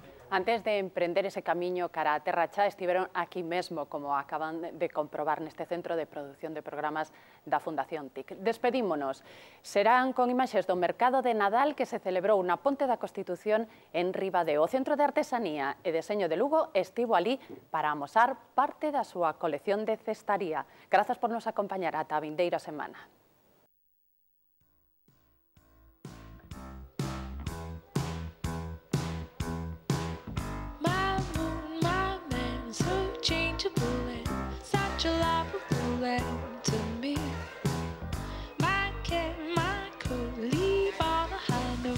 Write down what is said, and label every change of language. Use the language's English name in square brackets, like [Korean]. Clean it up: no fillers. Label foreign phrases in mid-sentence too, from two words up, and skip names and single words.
[Galician] Antes de emprender ese camiño cara a Terra Chá, estiveron aquí mesmo, como acaban de comprobar neste centro de produción de programas da Fundación TIC. Despedímonos. Serán con imaxes do mercado de Nadal que se celebrou na Ponte da Constitución en Ribadeo. O Centro de Artesanía e Deseño de Lugo estivo ali para amosar parte da súa colección de cestaría. Grazas por nos acompañar ata a vindeira semana. [English] Such a lovable land to me. My cat, my coat, leave on a high note.